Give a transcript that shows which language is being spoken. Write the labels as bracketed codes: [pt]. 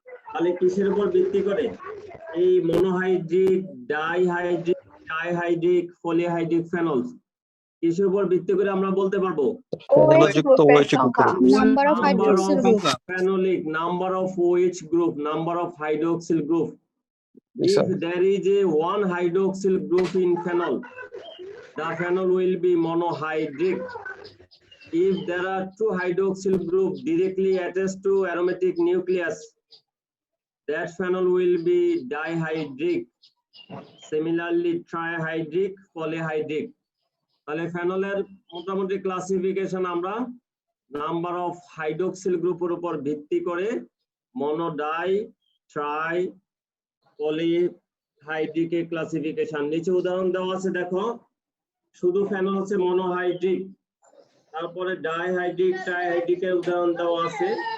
[bn] তাহলে কিসের উপর ভিত্তি করে? এই monohydric, dihydric, trihydric, polyhydric phenol কিসের উপর ভিত্তি করে আমরা বলতে পারবো? ফেনলযুক্ত OH গ্রুপের [en] Number of hydroxyl group. Phenolic, number of OH group, number of hydroxyl group. Yes, sir. If there is a one hydroxyl group in phenol, the phenol will be monohydric. If there are two hydroxyl groups directly attached to aromatic nucleus, that phenol will be dihydric. Similarly, trihydric, polyhydric. [bn] তাহলে ফেনলের মোটামুটি classification আমরা number of hydroxyl গ্রুপের উপর ভিত্তি করে মনো, die, try, পলিহাইড্রিকের classification. নিচে উদাহরণ দেওয়া আছে দেখো, শুধু ফেনল হচ্ছে মনোহাইড্রিক, তারপরে ডাইহাইড্রিক, ট্রাইহাইড্রিকের উদাহরণ দেওয়া আছে।